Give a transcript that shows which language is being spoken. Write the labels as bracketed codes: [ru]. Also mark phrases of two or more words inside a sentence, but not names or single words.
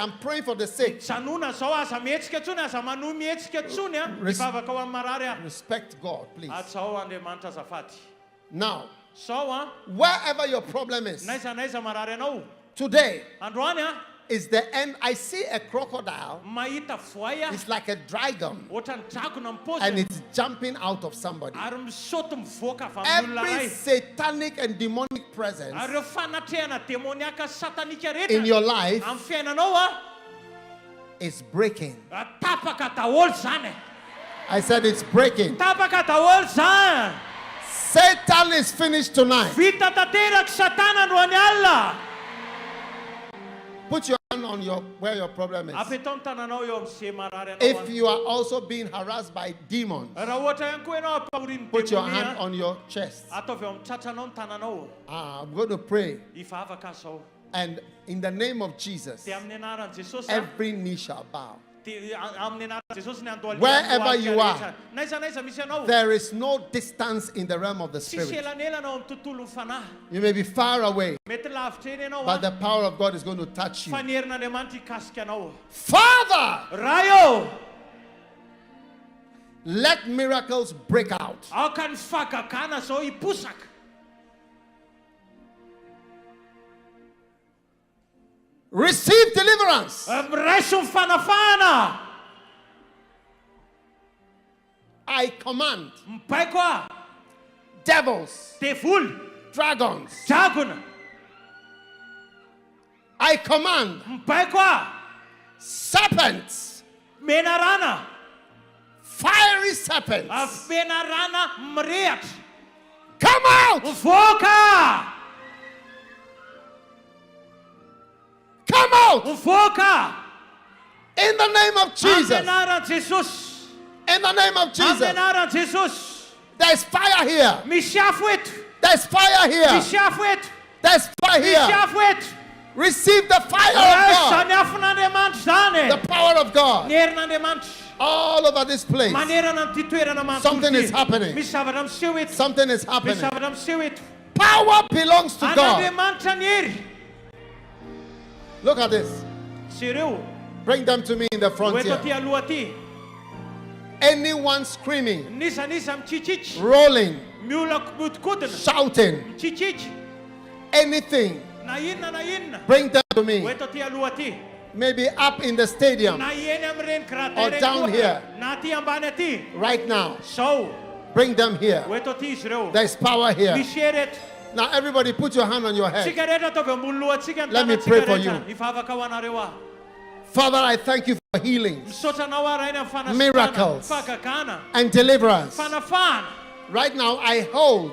[en] I'm praying for the sick. Respect God, please. Now, wherever your problem is, today, is the end. I see a crocodile. [mg] Mahita voay [en] It's like a dragon. [mg] ohatran'ny dragona [en] And [mg] mipoziny [en] it's jumping out of somebody. [mg] ary misaoty mivoaka avy amin'ny olona [en] Every [mg] iray. [en] satanic and demonic presence [mg] Ary ireo fanatrehana demoniaka satanika [en] in [mg] rehetra [en] your life [mg] amin'ny fiainanao [en] is breaking. [mg] tapaka daholo zany. [en] I said it's breaking. [mg] Tapaka daholo zany. [en] Satan is finished tonight. [mg] Vita tanteraka satana androany alina. [en] Put your hand on where your problem is. [mg] Apetao ny tananao eo amin'izay marary anao. [en] If you are also being harassed by demons, [mg] Raha ohatra ihany koa ianao ampahorin'ny [en] put your [mg] demonia, [en] hand on your chest. [mg] ataovy eo amin'ny tratranao ny tananao. [en] I'm going to pray. [mg] Hivavaka zao. [en] And in the name of Jesus, [mg] Dia amin'ny anaran'i Jesosy [en] every knee shall bow. [mg] amin'ny anaran'i Jesosy ny andohaliana [en] Wherever you are, [mg] rehetra. Naiza misy ianao. [en] there is no distance in the realm of the [mg] Tsisy [en] spirit. [mg] elanelana ao amin'ny tontolon'ny fanahy. [en] You may be far away, [mg] Mety lavitra eny ianao [en] but the power of God is going to touch you. [mg] fa ny herin'Andriamanitra hikasika anao. [en] Father, [mg] Raio, [en] let miracles break out. [mg] aoka ny fagagana zao hiposaka. [en] Receive deliverance. [mg] Miraiso ny fanafana. [en] I command [mg] Mibaiko ah, [en] devils, [mg] devoly, [en] dragons. [mg] dragona. [en] I command [mg] Mibaiko ah, [en] serpents, [mg] menarana. [en] fiery serpents. [mg] Menarana mirehatra. [en] Come out! [mg] Mivoaka! [en] Come out! [mg] Mivoaka! [en] In the name of Jesus. [mg] Amin'ny anaran'i Jesosy. [en] In the name of [mg] Amin'ny [en] Jesus. [mg] anaran'i Jesosy. [en] There's fire here. [mg] Misy afo eto. [en] There's fire here. [mg] Misy afo eto. [en] There's fire [mg] Misy [en] here. [mg] afo eto. [en] Receive the fire of [mg] Raisa [en] God. [mg] ny afon'Andriamanitra zany. [en] The power of God. [mg] Ny herin'Andriamanitra. [en] All over this place. [mg] Manerana ny toerana manontolo [en] Something [mg] ity. [en] is happening. [mg] Misy zavatra miseho eto. [en] Something is [mg] Misy [en] happening. [mg] zavatra miseho eto. [en] Power belongs to God. [mg] An'Andriamanitra ny hery. [en] Look at this. [mg] Sireo. [en] Bring them to me in the front [mg] Ho eto [en] here. [mg] aty aloha aty. [en] Anyone screaming, [mg] Nisa mitsitsiky. [en] rolling, [mg] Miolana miodikodina. [en] shouting, [mg] Mitsitsiky. [en] anything, [mg] Na inona. [en] bring them to me. [mg] Ho eto aty aloha aty. [en] Maybe up in the stadium [mg] Na eny amin'ireny krater [en] or [mg] ireny [en] down [mg] koa. [en] here. [mg] Na aty ambany aty. [en] right now. [mg] Sao. [en] Bring them here. [mg] Ho eto aty izy ireo. [en] There's power here. [mg] Misy hery eto. [en] Now, everybody, put your hand on your head. [mg] Tsika rehetra ataovy ambony lohantsika ny [en] Let me [mg] tanantsika [en] pray for [mg] rehetra. Hivavaka ho anareo ah. [en] Father, I thank you for healing [mg] Misaotra anao ah raha iny amin'ny fanasana. [en] Miracles. [mg] Fagagana. [en] and deliverance. [mg] Fanafana. [en] Right now, I hold.